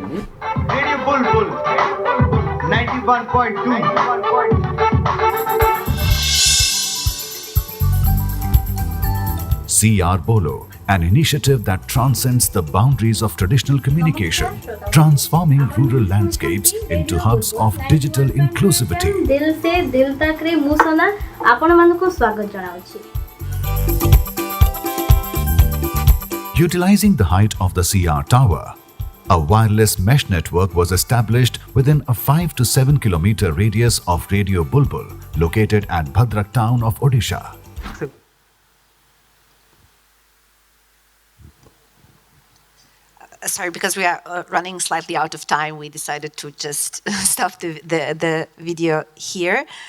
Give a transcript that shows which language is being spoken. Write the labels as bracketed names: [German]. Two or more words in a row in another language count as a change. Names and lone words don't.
[English] Radio Bulbul 91.2. CR Bolo, an initiative that transcends the boundaries of traditional communication, transforming rural landscapes into hubs of digital inclusivity. [Odia] ଦିଲ ସେ ଦିଲ ତକ ରେ ମୁସନା ଆପଣ ମାନଙ୍କୁ ସ୍ୱାଗତ ଜଣାଉଛି. [English] Utilizing the height of the CR tower, a wireless mesh network was established within a 5 to 7 kilometer radius of Radio Bulbul, located at Bhadrak town of Odisha. Sorry, because we are running slightly out of time, we decided to just stop the video here.